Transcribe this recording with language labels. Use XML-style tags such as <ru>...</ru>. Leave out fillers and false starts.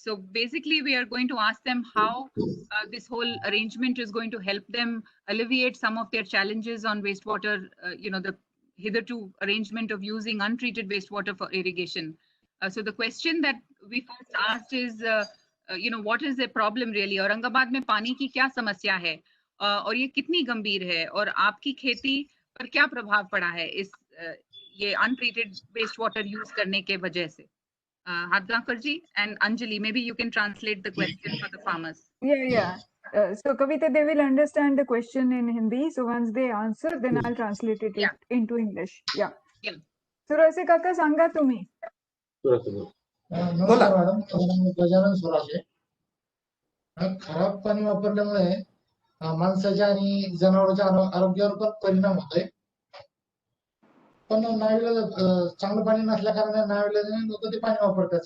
<en>So basically, we are going to ask them how this whole arrangement is going to help them alleviate some of their challenges on wastewater, the hitherto arrangement of using untreated wastewater for irrigation. So the question that we first asked is, what is the problem really?</en> <hi>Aurangabad में पानी की क्या समस्या है और ये कितनी गंभीर है और आपकी खेती पर क्या प्रभाव पड़ा है इस ये</hi> <en>untreated wastewater use</en> <hi>करने के वजह से?</hi> <en>Hadgaonkarji and Anjali, maybe you can translate the question for the farmers. Yeah. So Kavita, they will understand the question in Hindi. So once they answer, then I'll translate it into English. Yeah.</en> <mr>Surase Kaka, सांगा तुम्ही. नमस्कार madam, Gajanan Surashe. खराब पाणी वापरल्यामुळे माणसाच्या आणि जनावरांच्या आरोग्यावर पण परिणाम होतोय. पण नाविलाज चांगलं पाणी नसल्या कारणाने नाविलाजाने लोक ते पाणी वापरतात.</mr>